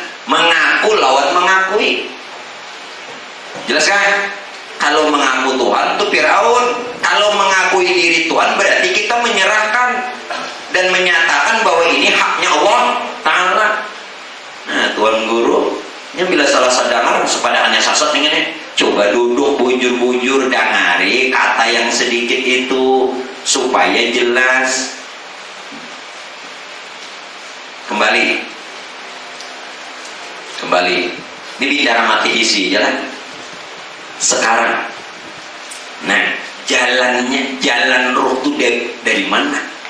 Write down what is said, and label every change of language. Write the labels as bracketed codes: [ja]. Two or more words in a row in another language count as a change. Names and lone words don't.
[id] Mengaku lawan mengakui. Jelas kan? Kalau mengaku Tuhan itu Fir'aun. Kalau mengakui diri Tuhan berarti kita menyerahkan dan menyatakan bahwa ini haknya Allah Ta'ala. pada hanya sasat ini. Coba [bjn] duduk bujur-bujur dangari [id] kata yang sedikit itu supaya jelas. Kembali. Ini bicara mati isi jalan. Sekarang, nah jalan ruh itu dari mana?